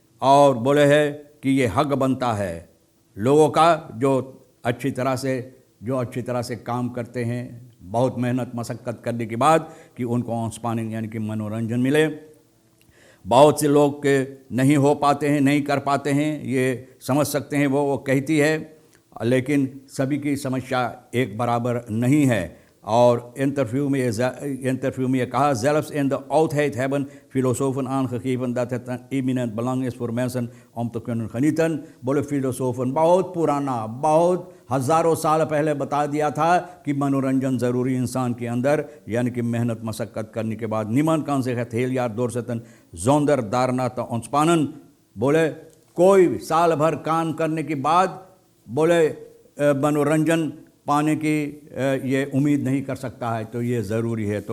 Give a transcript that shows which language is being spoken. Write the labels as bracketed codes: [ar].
[hi] और बोले है कि ये हक बनता है लोगों का जो अच्छी तरह से काम करते हैं, बहुत मेहनत मशक्क़त करने के बाद, कि उनको ऑनस्पानिंग यानी कि मनोरंजन मिले। बहुत से लोग के नहीं हो पाते हैं, नहीं कर पाते हैं, ये समझ सकते हैं वो कहती है, लेकिन सभी की समस्या एक बराबर नहीं है। और इंटरव्यू में ये कहा, [nl] zelfs in de oudheid hebben filosofen aangegeven dat het een eminent belang is voor mensen om te kunnen genieten. [hi] बोले फिलोसोफन बहुत पुराना, बहुत हज़ारों साल पहले बता दिया था कि मनोरंजन ज़रूरी इंसान के अंदर, यानी कि मेहनत मशक्क़त करने के बाद [nl] niemand kan zich het heel jaar doorzetten zonder daarna te ontspannen. [hi] बोले कोई साल भर काम करने के बाद बोले मनोरंजन पाने की ये उम्मीद नहीं कर सकता है, तो ये ज़रूरी है।